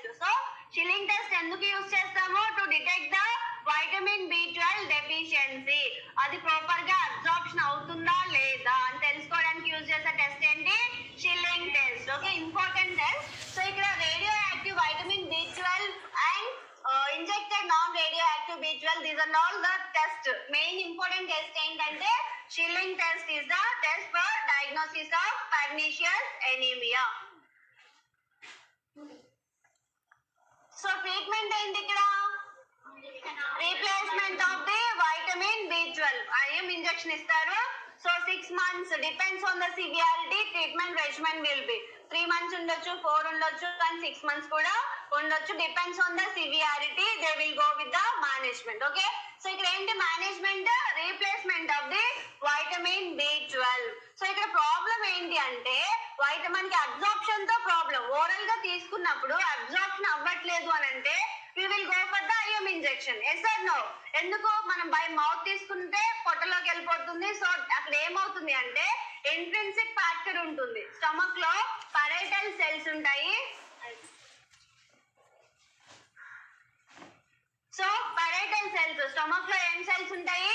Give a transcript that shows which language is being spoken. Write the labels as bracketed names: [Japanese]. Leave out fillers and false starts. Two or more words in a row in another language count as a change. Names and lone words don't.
[English] So Schilling test ఎందుకు యూజ్ చేస్తాము? to detect the vitamin B12 deficiency. [Telugu] అది ప్రాపర్ గా అబ్జార్ప్షన్ అవుతుందా లేదా అని తెలుసుకోవడానికి యూజ్ చేసే టెస్ట్ ఏంటి? [English] Schilling test. Okay, important test. So ఇక్కడ radioactive vitamin B12 and injected non-radioactive B12, these are all the test. Main important test ఏంటంటే Schilling test is the test for diagnosis of pernicious anemia. So treatment ట్రీట్మెంట్ [Telugu] ఏంటి ఇక్కడ? [English] replacement of the vitamin B12 IM injection ఇస్తారు. So 6 months depends on the severity treatment regimen will be 3 months [Telugu] ఉండొచ్చు, 4 ఉండొచ్చు, కానీ [English] 6 months [Telugu] కూడా ఉండొచ్చు. [English] depends on the severity they will go with the management. Okay, so [Telugu] ఇక్కడ ఏంటి [English] మేనేజ్మెంట్? replacement of the vitamin B12. [Telugu] సో ఇక్కడ ప్రాబ్లం ఏంటి అంటే వైటమిన్ కి అబ్జార్ప్షన్ తో ప్రాబ్లం. ఓరల్ గా తీసుకున్నప్పుడు అబ్జార్ప్షన్ అవ్వట్లేదు అని అంటే [English] we will go for the IM injection. Yes or no? [Telugu] ఎందుకు? మనం [English] by mouth [Telugu] తీసుకుంటే పొట్టలోకి వెళ్ళిపోతుంది. సో అక్కడ ఏమవుతుంది అంటే [English] intrinsic factor [Telugu] ఉంటుంది. స్టమక్ లో [English] parietal cells [Telugu] ఉంటాయి. [English] So parietal cells, [Telugu] స్టమక్ లో ఏం సెల్స్ ఉంటాయి?